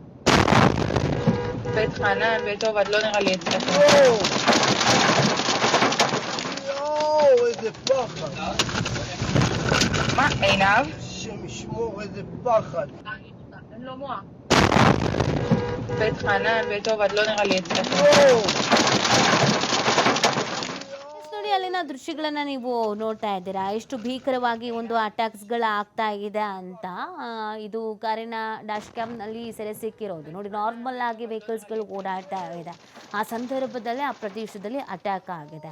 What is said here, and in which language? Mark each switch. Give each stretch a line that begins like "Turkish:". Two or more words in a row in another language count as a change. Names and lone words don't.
Hebrew: בית חנן, בית עובד, לא נראה לי אצלך. איזה פחד. מה, עיניו? השם ישמור, איזה פחד. אין לו מוח. בית חנן, בית עובד, לא נראה לי אצלך.
Kannada: ನೋಡಿ, ಅಲ್ಲಿನ ದೃಶ್ಯಗಳನ್ನ ನೀವು ನೋಡ್ತಾ ಇದ್ದೀರಾ, ಎಷ್ಟು ಭೀಕರವಾಗಿ ಒಂದು ಅಟ್ಯಾಕ್ಸ್ಗಳು ಆಗ್ತಾ ಇದೆ ಅಂತ. ಇದು ಕಾರಿನ
English: dash camನಲ್ಲಿ
Kannada: ಸೆರೆ ಸಿಕ್ಕಿರೋದು. ನೋಡಿ, ನಾರ್ಮಲ್ ಆಗಿ ವೆಹಿಕಲ್ಸ್ಗಳು ಓಡಾಡ್ತಾ ಇದೆ, ಆ ಸಂದರ್ಭದಲ್ಲೇ ಆ ಪ್ರದೇಶದಲ್ಲಿ ಅಟ್ಯಾಕ್ ಆಗಿದೆ.